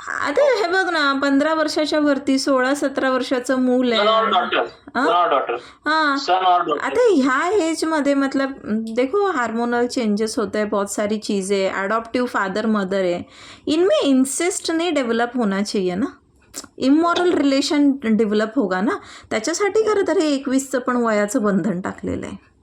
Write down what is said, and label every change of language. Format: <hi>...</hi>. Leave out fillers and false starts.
<mr>आता हे बघ ना, 15 वर्षाच्या वरती 16-17 वर्षाचं मूल</mr> <hi>सन और</hi> <mr>आहे.</mr> <hi>डॉटर. सन और डॉटर. हाँ, सन और डॉटर.</hi> <mr>आता ह्या एज मध्ये</mr> <hi>मतलब देखो हार्मोनल चेंजेस होते हैं, बहुत सारी चीज़ें, अडॉप्टिव फादर मदर है, इनमें इंसेस्ट नहीं डेव्हलप होना चाहिए ना, इमॉरल रिलेशन डेव्हलप होगा ना.</hi> <mr>त्याच्यासाठी खरं तर हे 21चं पण वयाचं बंधन टाकलेलं आहे.</mr>